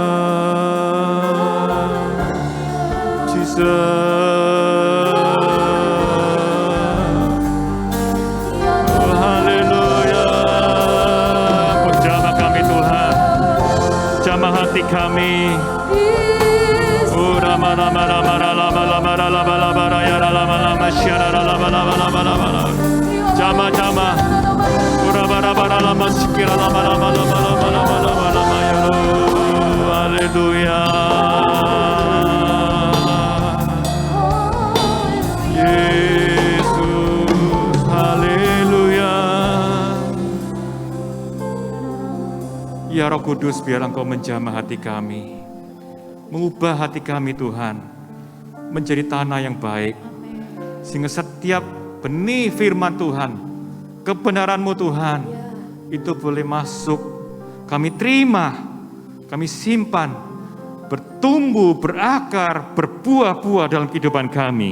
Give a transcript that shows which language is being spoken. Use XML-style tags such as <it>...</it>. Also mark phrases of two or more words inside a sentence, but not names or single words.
<id>Jesus. Kami rama rama rama rama rama rama rama rama rama syara rama rama rama rama jama jama rama rama rama sikira rama rama rama rama rama rama rama ya haleluya Yesus haleluya. Ya Roh Kudus, biar Engkau menjamah hati kami, mengubah hati kami Tuhan, menjadi tanah yang baik, sehingga setiap benih firman Tuhan, kebenaran-Mu Tuhan, itu boleh masuk, kami terima, kami simpan, bertumbuh, berakar, berbuah-buah dalam kehidupan kami.</id>